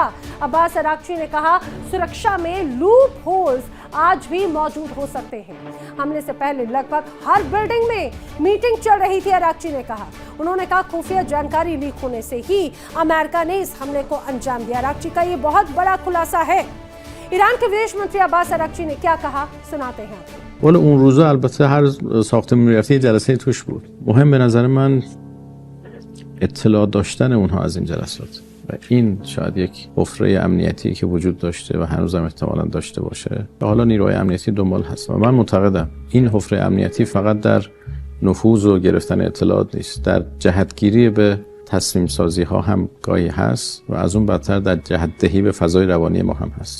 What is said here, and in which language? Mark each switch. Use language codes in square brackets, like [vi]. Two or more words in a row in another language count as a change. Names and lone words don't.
[hi] अब्बास अराक्ची ने कहा सुरक्षा में [en] loop holes [hi] आज भी मौजूद हो सकते हैं। हमले से पहले लगभग हर बिल्डिंग में मीटिंग चल रही थी, अराक्ची ने कहा। उन्होंने कहा खुफिया जानकारी लीक होने से ही अमेरिका ने इस हमले को अंजाम दिया। अराक्ची का ये बहुत बड़ा खुलासा है। ईरान के विदेश मंत्री अब्बास अराक्ची ने क्या कहा, सुनाते हैं आपको। [fa] والا اون روزا البته هر ساختمون میرفتی جلسه توش بود. مهم به نظر من اطلاع داشتن اونها از این جلسات و این شاید یک حفره امنیتی که وجود داشته و هنوزم احتمالاً داشته باشه و حالا نیروهای امنیتی دنبال هست و من معتقدم این حفره امنیتی فقط در نفوذ و گرفتن اطلاعات نیست، در جهتگیری به تصمیم سازی ها هم گاهی هست و از اون بدتر در جهت دهی به فضای روانی ما هم هست.